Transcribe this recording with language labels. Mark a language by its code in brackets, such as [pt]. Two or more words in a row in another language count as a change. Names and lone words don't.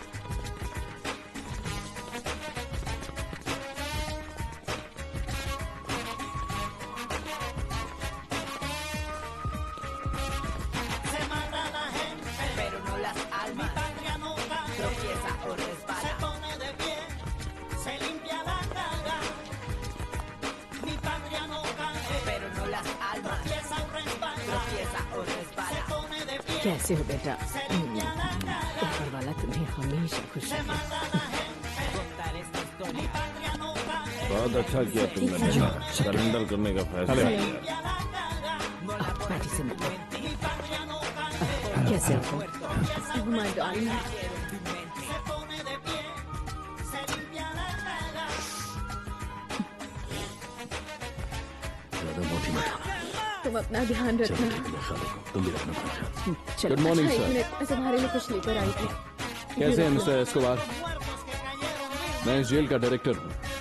[es] Se mata la gente. Pero no las almas. Mi patria no cae. Tropieza o resbala. Se pone de pie. Se limpia la cara. Mi patria no cae. Pero no las almas. Tropieza o resbala. Tropieza o resbala. Se pone de pie. [hi] कैसे हो बेटा? [es] Se limpia la cara. [hi] ऊपर वाला तुम्हें हमेशा खुश [es] Se [hi] रखे। [es] mata la gente. Contar esta historia. Mi patria no cae. [hi] बहुत अच्छा किया तुमने बेटा, सरेंडर करने का फैसला किया। [es] Limpia la cara. [hi] बैठी से मिलो। [es] Mi patria no cae. [hi] कैसे हो? [en] Oh my darling. [es] Se pone de pie. Se limpia la cara. [hi] ज्यादा मोटी मत होना। तुम अपना ध्यान चलो रखना। ठीक है, ख्याल रखो। तुम भी रखना अपना ख्याल। चलो। [en] good morning [hi] अच्छा, एक सर। मिनट, मैं तुम्हारे लिए कुछ लेकर आई थी। कैसे हैं मिस्टर एस्कोबार? मैं इस जेल का डायरेक्टर हूँ।